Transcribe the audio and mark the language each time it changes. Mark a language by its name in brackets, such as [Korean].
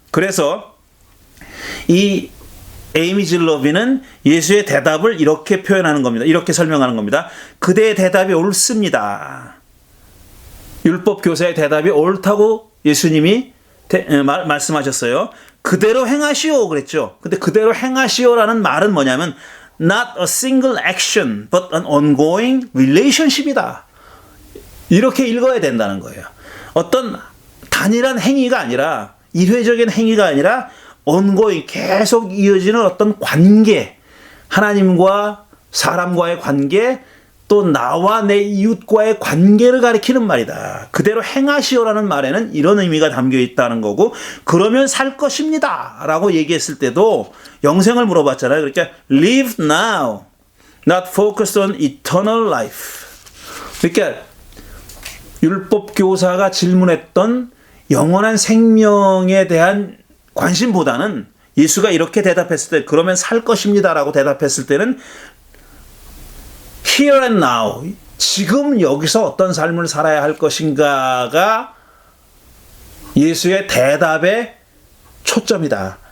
[Korean] 그래서 이 에이미 질러비는 예수의 대답을 이렇게 표현하는 겁니다. 이렇게 설명하는 겁니다. 그대의 대답이 옳습니다. 율법 교사의 대답이 옳다고 예수님이 말씀하셨어요. 그대로 행하시오 그랬죠. 근데 그대로 행하시오라는 말은 뭐냐면 [English] not a single action but an ongoing relationship [Korean] 이다. 이렇게 읽어야 된다는 거예요. 어떤 단일한 행위가 아니라, 일회적인 행위가 아니라 ongoing, 계속 이어지는 어떤 관계, 하나님과 사람과의 관계, 또 나와 내 이웃과의 관계를 가리키는 말이다. 그대로 행하시오라는 말에는 이런 의미가 담겨 있다는 거고, 그러면 살 것입니다 라고 얘기했을 때도 영생을 물어봤잖아요. 그러니까 [English] live now, not focused on eternal life. [Korean] 그러니까 율법 교사가 질문했던 영원한 생명에 대한 관심보다는 예수가 이렇게 대답했을 때, 그러면 살 것입니다 라고 대답했을 때는 [English] here and now, [Korean] 지금 여기서 어떤 삶을 살아야 할 것인가가 예수의 대답의 초점이다.